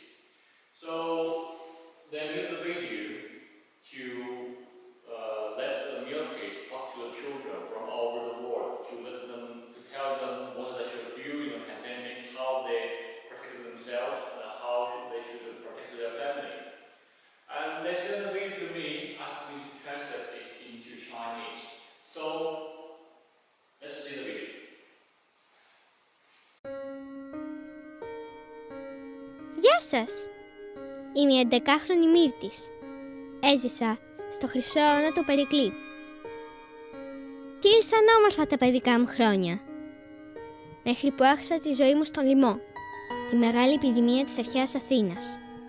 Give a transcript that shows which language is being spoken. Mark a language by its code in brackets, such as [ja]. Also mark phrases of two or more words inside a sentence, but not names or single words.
[en] So they made the video to let the Miyokis talk to the children from all over the world, to tell them what they should do in the pandemic, how they protect themselves, and how they should protect their family. And they sent the video to me, asked me to translate it into Chinese. So let's see the video. [el] Γεια σας! Είμαι η 11χρονη Μύρτης. Έζησα στο χρυσό αιώνα του Περικλή. Κύλησαν όμορφα τα παιδικά μου χρόνια, μέχρι που άρχισα τη ζωή μου στον λοιμό, τη μεγάλη επιδημία της αρχαίας Αθήνας.